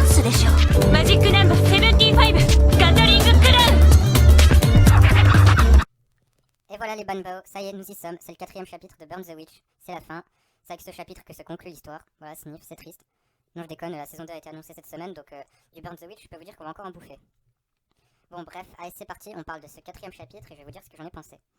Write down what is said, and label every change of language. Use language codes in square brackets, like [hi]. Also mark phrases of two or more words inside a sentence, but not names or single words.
[ja] でしょう。マジックナンバー75ガトリングクラウン。 [fr] Et voilà les Banbao, ça y est, nous y sommes, c'est le 4ème chapitre de Burn the Witch, c'est la fin. C'est avec ce chapitre que se conclut l'histoire. Voilà, sniff, c'est triste. Non, je déconne, la saison 2 a été annoncée cette semaine, donc du Burn the Witch, je peux vous dire qu'on va encore en bouffer. Bon, bref, allez, c'est parti, on parle de ce 4ème chapitre et je vais vous dire ce que j'en ai pensé.